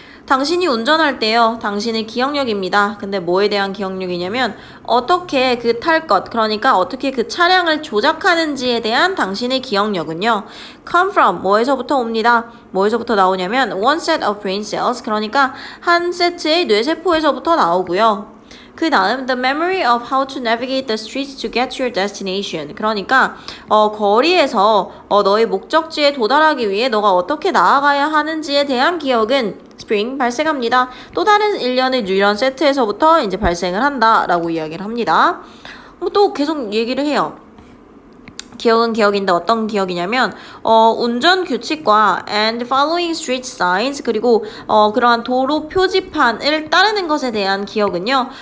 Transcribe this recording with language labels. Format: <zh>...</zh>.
<ko>당신이 운전할 때요. 당신의 기억력입니다. 근데 뭐에 대한 기억력이냐면 어떻게 그 탈 것, 그러니까 어떻게 그 차량을 조작하는지에 대한 당신의 기억력은요.</ko> <en>come from,</en> <ko>뭐에서부터 옵니다. 뭐에서부터 나오냐면</ko> <en>one set of brain cells,</en> <ko>그러니까 한 세트의 뇌세포에서부터 나오고요.</ko> <en>그 다음 the memory of how to navigate the streets to get to your destination.</en> <ko>그러니까 거리에서 너의 목적지에 도달하기 위해 너가 어떻게 나아가야 하는지에 대한 기억은 spring 발생합니다. 또 다른 일련의 뉴런 세트에서부터 이제 발생을 한다라고 이야기를 합니다. 또 계속 얘기를 해요. 기억은 기억인데 어떤 기억이냐면 운전 규칙과</ko> <en>and following street signs</en> <ko>그리고 그러한 도로 표지판을 따르는 것에 대한 기억은요.</ko>